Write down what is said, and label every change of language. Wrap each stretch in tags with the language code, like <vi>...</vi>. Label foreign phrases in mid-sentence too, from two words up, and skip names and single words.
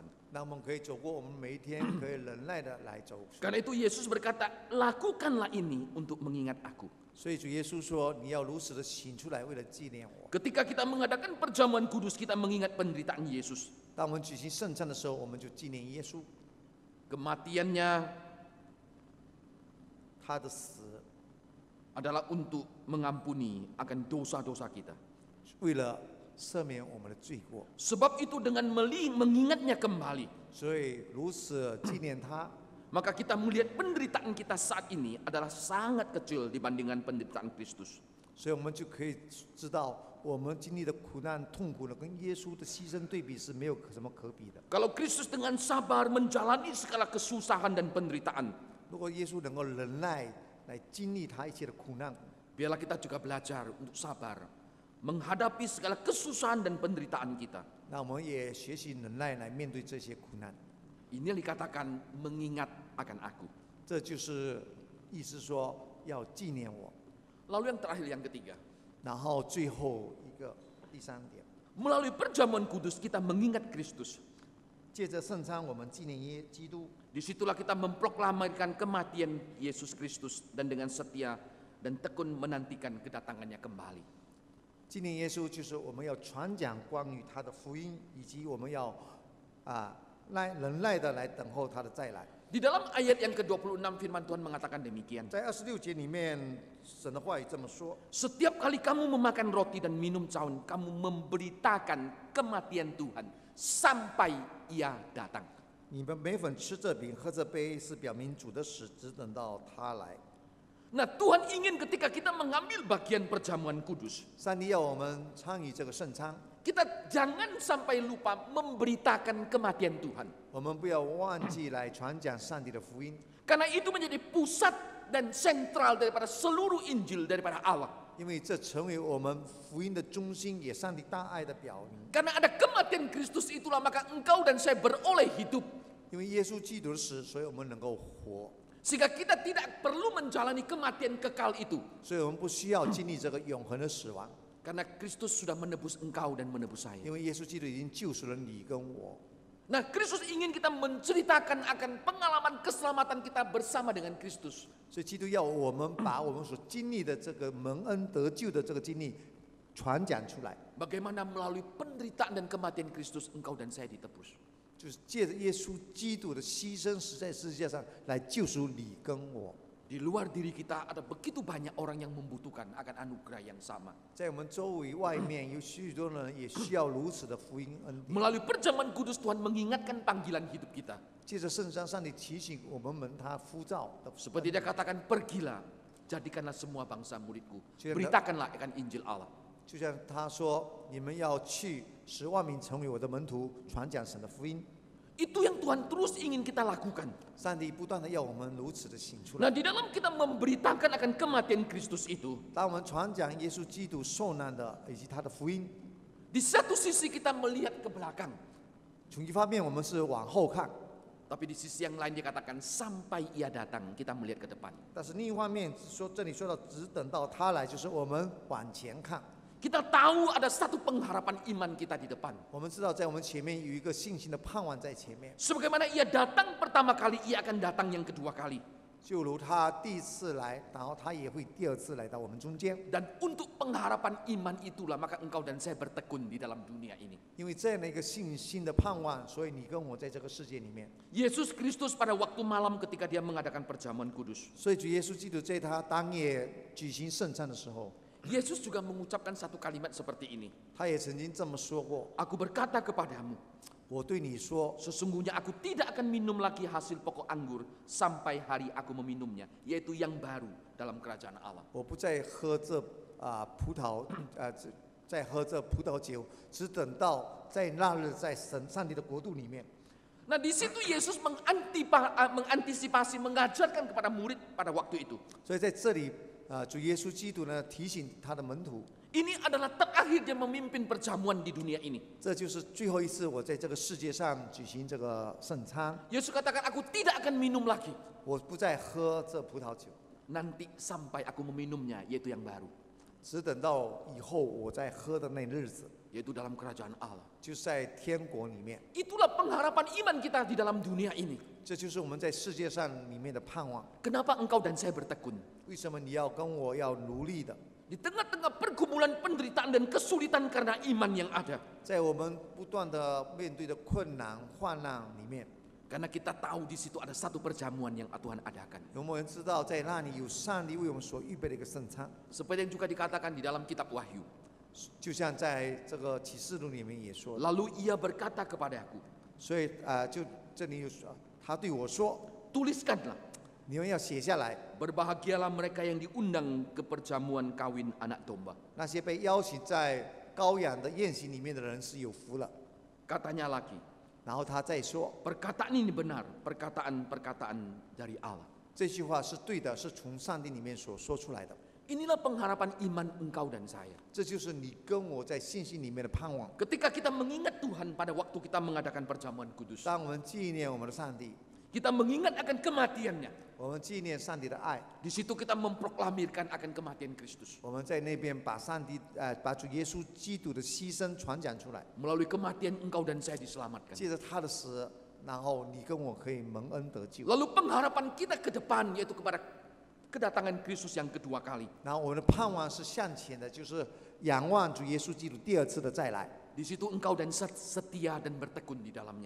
<zh>让我们可以走过我们每一天，可以忍耐的来走。</zh> <id>Karena itu Yesus berkata, lakukanlah ini untuk mengingat aku.</id> <zh>所以主耶稣说：“你要如此的行出来，为了纪念我。</zh> <id>Ketika kita mengadakan perjamuan kudus, kita mengingat penderitaan Yesus. ”</id> <zh>当我们举行圣餐的时候，我们就纪念耶稣，</zh> <id>Kematiannya</id> <zh>他的死，</zh> <id>adalah untuk mengampuni akan dosa-dosa kita.</id> <zh>为了赦免我们的罪过。</zh> <id>Sebab itu dengan mengingatnya kembali,</id> <zh>所以如此纪念他，</zh> <id>maka kita melihat penderitaan kita saat ini adalah sangat kecil dibandingkan penderitaan Kristus.</id> <zh>所以我们就可以知道，我们经历的苦难、痛苦呢，跟耶稣的牺牲对比是没有什么可比的。</zh> <id>Kalau Kristus dengan sabar menjalani segala kesusahan dan penderitaan,</id> <zh>如果耶稣能够忍耐来经历他一切的苦难，</zh> <id>biarlah kita juga belajar untuk sabar menghadapi segala kesusahan dan penderitaan kita.</id> <zh>那我们也学习忍耐来面对这些苦难。</zh> <id>Ini dikatakan mengingat akan aku.</id> <zh>这就是意思说要纪念我。</zh> <id>Lalu yang terakhir, yang ketiga,</id> <zh>然后最后一个第三点，</zh> <id>melalui perjamuan kudus kita mengingat Kristus.</id> <zh>借着圣餐，我们纪念基督。</zh> <id>Di Disitulah kita memproklamirkan kematian Yesus Kristus dan dengan setia dan tekun menantikan kedatangannya kembali.</id> <zh>纪念耶稣就是我们要传讲关于他的福音，以及我们要忍耐的来等候他的再来。</zh> <id>Di dalam ayat yang ke-26 firman Tuhan mengatakan demikian.</id> <zh>在26节里面，神的话语这么说：</zh> <id>Setiap kali kamu memakan roti dan minum cawan, kamu memberitakan kematian Tuhan sampai Ia datang.</id> <zh>你们每逢吃这饼、喝这杯，是表明主的死，只等到他来。</zh> <id>Nah, Tuhan ingin ketika kita mengambil bagian perjamuan kudus,</id> <zh>上帝要我们参与这个圣餐，</zh> <id>kita jangan sampai lupa memberitakan kematian Tuhan.</id> <zh>我们不要忘记来传讲上帝的福音，</zh> <id>Karena itu menjadi pusat dan sentral daripada seluruh Injil daripada Allah.</id> <zh>因为这成为我们福音的中心，也上帝大爱的表明。</zh> <id>Karena ada kematian Kristus itulah maka engkau dan saya beroleh hidup.</id> <zh>因为耶稣基督的死，所以我们能够活，</zh> <id>Sehingga kita tidak perlu menjalani kematian kekal itu.</id> <zh>所以我们不需要经历这个永恒的死亡，</zh> <id>Karena Kristus sudah menebus engkau dan menebus saya.</id> <zh>因为耶稣基督已经救赎了你跟我。</zh> <id>Nah, Kristus ingin kita menceritakan akan pengalaman keselamatan kita bersama dengan Kristus.</id> <zh>所以基督要我们把我们所经历的这个蒙恩得救的这个经历传讲出来，</zh> <id>Bagaimana melalui penderitaan dan kematian Kristus engkau dan saya ditebus.</id> <zh>就是借着耶稣基督的牺牲，死在十字架上来救赎你跟我。</zh> <id>Di luar diri kita ada begitu banyak orang yang membutuhkan akan anugerah yang sama.</id> <zh>在我们周围外面有许多人也需要如此的福音恩典。</zh> <id>Melalui perjamuan kudus Tuhan mengingatkan panggilan hidup kita.</id> <zh>借着圣餐，上帝提醒我们他呼召的。</zh> <id>Seperti dia katakan, pergilah, jadikanlah semua bangsa muridku. Jadi- Beritakanlah akan Injil Allah.</id> <zh>就像他说：“你们要去使万民成为我的门徒，传讲神的福音。</zh> <id>Itu yang Tuhan terus ingin kita lakukan. ”</id> <zh>上帝不断的要我们如此的行出来。</zh> <id>Nah, di dalam kita memberitakan akan kematian Kristus itu,</id> <zh>当我们传讲耶稣基督受难的以及他的福音，</zh> <id>di satu sisi kita melihat ke belakang,</id> <zh>从一方面我们是往后看，</zh> <id>tapi di sisi yang lain dikatakan sampai Ia datang, kita melihat ke depan.</id> <zh>但是另一方面说这里说到只等到他来，就是我们往前看。</zh> <id>Kita tahu ada satu pengharapan iman kita di depan.</id> <zh>我们知道在我们前面有一个信心的盼望在前面，</zh> <id>Sebagaimana Ia datang pertama kali, Ia akan datang yang kedua kali.</id> <zh>就如他第一次来，然后他也会第二次来到我们中间。</zh> <id>Dan untuk pengharapan iman itulah maka engkau dan saya bertekun di dalam dunia ini.</id> <zh>因为这样的一个信心的盼望，所以你跟我在这个世界里面。</zh> <id>Yesus Kristus pada waktu malam ketika dia mengadakan perjamuan kudus,</id> <zh>所以主耶稣基督在他当夜举行圣餐的时候，</zh> <id>Yesus juga mengucapkan satu kalimat seperti ini.</id> <zh>他也曾经这么说过</zh> <id>Aku berkata kepadamu,</id> <zh>我对你说，</zh> <id>sesungguhnya aku tidak akan minum lagi hasil pokok anggur sampai hari aku meminumnya, yaitu yang baru dalam kerajaan Allah.</id> <zh>我不再喝这葡萄再喝这葡萄酒，只等到在那日在上帝的国度里面。</zh> <id>Nah, di situ Yesus mengantisipasi, mengajarkan kepada murid pada waktu itu.</id> <zh>所以在这里主耶稣基督呢提醒他的门徒，</zh> <id>Ini adalah terakhir dia memimpin perjamuan di dunia ini.</id> <zh>这就是最后一次我在这个世界上举行这个圣餐，</zh> <id>Yesus katakan, aku tidak akan minum lagi.</id> <zh>我不再喝这葡萄酒，</zh> <id>Nanti sampai aku meminumnya, yaitu yang baru.</id> <zh>只等到以后我再喝的那日子，</zh> <id>Yaitu dalam kerajaan Allah.</id> <zh>就是在天国里面。</zh> <id>Itulah pengharapan iman kita di dalam dunia ini.</id> <zh>这就是我们在世界上里面的盼望。</zh> <id>Kenapa engkau dan saya bertekun?</id> <zh>为什么你要跟我要努力的？</zh> <id>Di tengah-tengah pergumulan penderitaan dan kesulitan karena iman yang ada.</id> <zh>在我们不断的面对的困难患难里面，</zh> <id>Karena kita tahu di situ ada satu perjamuan yang Tuhan adakan.</id> <zh>有没有人知道在那里有上帝为我们所预备的一个圣餐？</zh> <id>Seperti yang juga dikatakan di dalam kitab Wahyu.</id> <zh>就像在这个启示录里面也说，</zh> <id>Lalu ia berkata kepadaku,</id> <zh>所以就这里有说，他对我说，</zh> <id>tuliskanlah,</id> <zh>你们要写下来，</zh> <id>berbahagialah mereka yang diundang ke perjamuan kawin anak domba.</id> <zh>那些被邀请在羔羊的宴席里面的人是有福了。</zh> <id>Katanya lagi,</id> <zh>然后他再说，</zh> <id>perkataan ini benar, perkataan-perkataan dari Allah.</id> <zh>这句话是对的，是从上帝里面所说出来的。</zh> <id>Inilah pengharapan iman engkau dan saya.</id> <zh>这就是你跟我在信心里面的盼望。</zh> <id>Ketika kita mengingat Tuhan pada waktu kita mengadakan perjamuan kudus,</id> <zh>当我们纪念我们的上帝，</zh> <id>kita mengingat akan kematiannya.</id> <zh>我们纪念上帝的爱，</zh> <id>Di situ kita memproklamirkan akan kematian Kristus.</id> <zh>我们在那边把把主耶稣基督的牺牲传讲出来，</zh> <id>Melalui kematian engkau dan saya diselamatkan.</id> <zh>借着他的死， 然后你跟我可以蒙恩得救。</zh> <id>Lalu pengharapan kita ke depan yaitu kepada kedatangan Kristus yang kedua kali.</id> <zh>然后我们的盼望是向前的，就是仰望主耶稣基督第二次的再来。</zh> <id>Di situ engkau dan setia dan bertekun di dalamnya.</id>